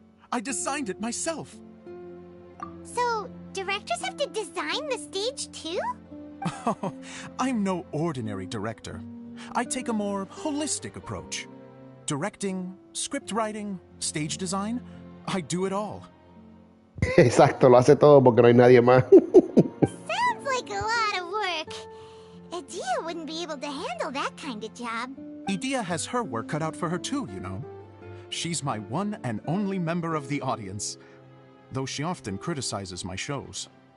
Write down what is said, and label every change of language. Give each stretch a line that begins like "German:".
English: I designed it myself. So, directors have to design the stage too? Oh, I'm no ordinary director. I take a more holistic approach. Directing, script writing, stage design, I do it all.
Spanish: Exacto, lo hace todo porque no hay nadie más.
English: Sounds like a lot of work. Adia wouldn't be able to handle that kind of job. Idea has her work cut out for her too, you know. She's my one and only member of the audience, though she often criticizes my shows.